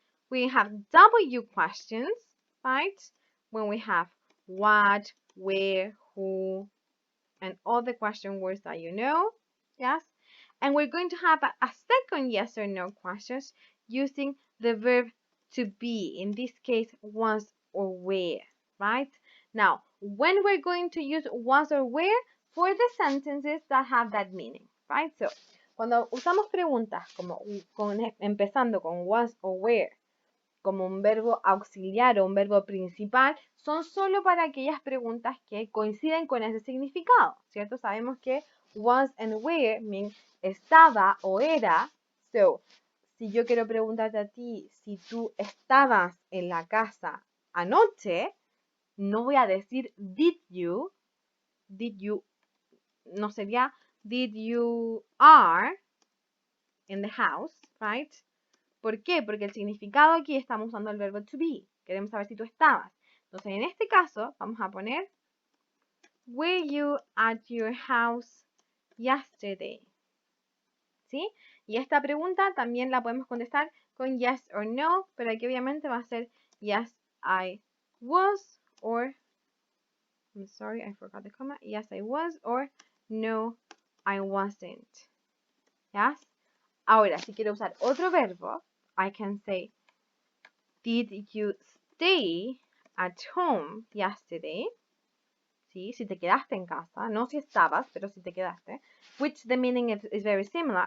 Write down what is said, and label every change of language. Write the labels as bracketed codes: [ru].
[en] We have W questions, right? When we have what, where, who, and all the question words that you know. Yes? And we're going to have a second yes or no questions using the verb to be. In this case, was or where, right? Now, when we're going to use was or where for the sentences that have that meaning, right? [es] So, cuando usamos preguntas como empezando con was or where, como un verbo auxiliar o un verbo principal, son solo para aquellas preguntas que coinciden con ese significado, ¿cierto? Sabemos que [en] was and where mean [es] estaba o era. So, si yo quiero preguntarte a ti si tú estabas en la casa anoche, no voy a decir did you, no sería [en] did you are in the house, right? [es] ¿Por qué? Porque el significado aquí estamos usando el verbo to be. Queremos saber si tú estabas. Entonces, en este caso, vamos a poner [en] were you at your house yesterday? [es] ¿Sí? Y esta pregunta también la podemos contestar con yes or no, pero aquí obviamente va a ser [en] yes, I was, or I'm sorry, I forgot the comma. Yes, I was, or no, I wasn't. Yes? [es] Ahora, si quiero usar otro verbo, [en] I can say, did you stay at home yesterday? ¿Sí? [es] Si te quedaste en casa, no si estabas, pero si te quedaste, [en] which the meaning is very similar.